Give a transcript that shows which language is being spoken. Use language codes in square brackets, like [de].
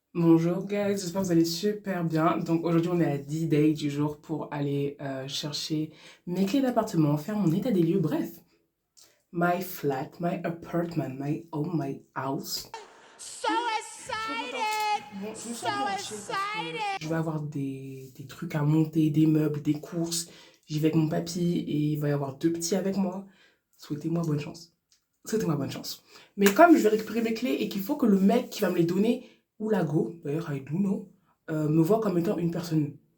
[fr] Bonjour guys, j'espère que vous allez super bien. Donc aujourd'hui on est à D-Day du jour pour aller chercher mes clés d'appartement, faire mon état des lieux, bref. [en] My flat, my apartment, my home, my house. So [fr] Je suis trop contente. [en] excited! [fr] Bon, je me suis [en] So [fr] un peu rushée parce [en] excited! [fr] que je vais avoir des trucs à monter, des meubles, des courses. J'y vais avec mon papy et il va y avoir deux petits avec moi. Souhaitez-moi bonne chance. Souhaitez-moi bonne chance. Mais comme je vais récupérer mes clés et qu'il faut que le mec qui va me les donner, ou la go, d'ailleurs, [en] I do know, [fr] me voit comme étant une personne